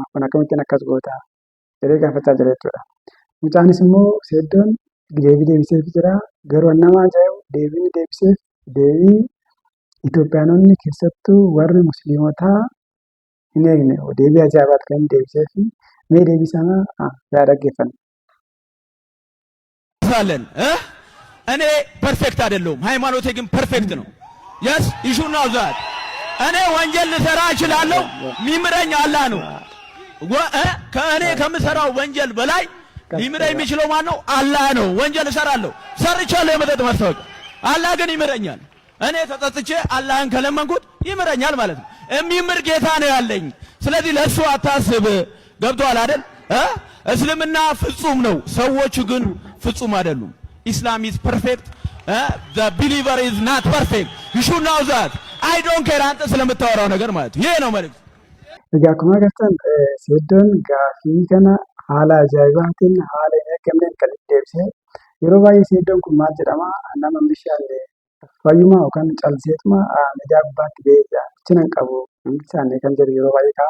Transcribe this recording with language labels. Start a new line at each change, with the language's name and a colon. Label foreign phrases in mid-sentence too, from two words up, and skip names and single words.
Oromo: Kun akkamittiin akkas goota? Jedhee gaafachaa jira jechuudha. Mucaanis immoo Seeddoon deebii deebiseef jira. Garuu nama ajaa'ibu deebiin deebiseef deebii Itoophiyaanonni keessattuu warri Musliimotaa hin eegne deebii ajaa'ibaati kan deebiseef. Mee deebii sana yaa dhaggeeffanna.
Amharic: እኔ ፐርፌክት አይደለሁም፣ ሃይማኖቴ ግን ፐርፌክት ነው።
English: yes you should know that
Amharic: እኔ ወንጀል ልሰራ እችላለሁ፣ ሚምረኝ አላህ ነው። ከእኔ ከምሰራው ወንጀል በላይ ሊምረኝ የሚችለው ማን ነው? አላህ ነው። ወንጀል እሰራለሁ፣ ሰርቻለሁ የመጠጥ ማስታወቂያ፣ አላህ ግን ይምረኛል። እኔ ተጸጽቼ አላህን ከለመንኩት ይምረኛል ማለት ነው። የሚምር ጌታ ነው ያለኝ። ስለዚህ ለእሱ አታስብ። ገብቶሃል አይደል? እስልምና ፍጹም ነው፣ ሰዎቹ ግን ፍጹም አይደሉም።
English: Islam is perfect፣ the believer is not perfect. you should know that. I don't care
Amharic: አንተ ስለምታወራው ነገር ማለት ይሄ ነው መልእክት።
Oromo: Egaa akkuma agartan Seeddoon gaaffii kana haala ajaa'ibaatiin haala hin eeggamneen kan deebisee yeroo baay'ee Seeddoon kun maal jedhama? Nama bishaan fayyuma yookaan calseetuma miidiyaa gubbaatti ba'ee cinan qabu hin kan jedhu yeroo baay'ee ka'a.